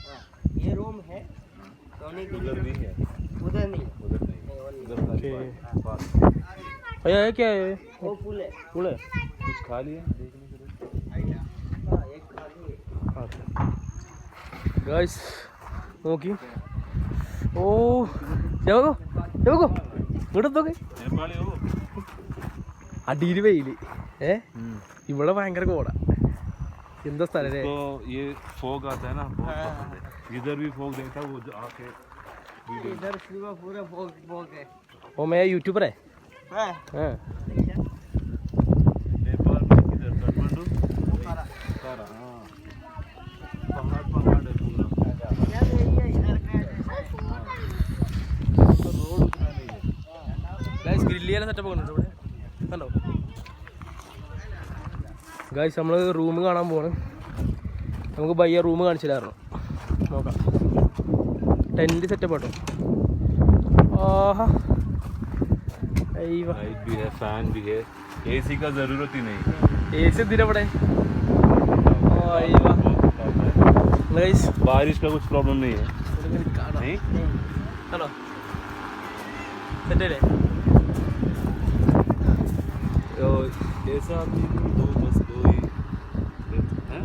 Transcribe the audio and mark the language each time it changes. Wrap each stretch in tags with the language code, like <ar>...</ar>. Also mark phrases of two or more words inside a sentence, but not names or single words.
<hi>हाँ ये रूम है, सोने के उधर लिए नहीं है, उधर नहीं, उधर नहीं, उधर खाली पार्क। भैया ये क्या है? वो फूल है। फूल है। कुछ खा लिया देखने के लिए। हाँ एक खाली है।</hi> <ml>गाइस നോക്കി. ഓ ചെവക്കോ ചെവക്കോ ഇങ്ങോട്ട് നോക്കേ.</ml> <hi>नेपाली हो।</hi> <ml>അടിയിൽ വെയില് ഇവിടെ ഭയങ്കര കോട എന്താ സ്ഥലം</ml> <hi>तो ये फॉग आता है ना बहुत पसंद है इधर भी फॉग देखता वो आके इधर पूरा पूरा फॉग फॉग है ओ मैं यूट्यूबर है हाँ नेपाल में किधर काठमांडू सारा हाँ पहाड़ पहाड़ है पूरा इधर एरिया इधर का रोड उतना नहीं है</hi> <ml>ഗൈസ് ഗ്രില്ല് ചെയ്യാൻ സെറ്റപ്പ് ഉണ്ട് ഇവിടെ കണ്ടോ ഗൈസ് നമ്മൾ റൂം കാണാൻ പോവാണ് നമുക്ക് ബയ്യ റൂം കാണിച്ചില്ലായിരുന്നു നോക്കാം</ml> <en>tent setup</en> <ml>കേട്ടോ ആഹാ അയ്യോ</ml> <hi>लाइट भी है फैन भी है एसी का जरूरत ही नहीं</hi> <ml>എ സി എന്തിനാ ഇവിടെ അയ്യോ ഗൈസ്</ml> <hi>बारिश का कुछ प्रॉब्लम नहीं है नहीं</hi> <ml>ഹലോ സെറ്റല്ലേ</ml> <hi>तो ऐसा आदमी दो बस दो ही हैं</hi>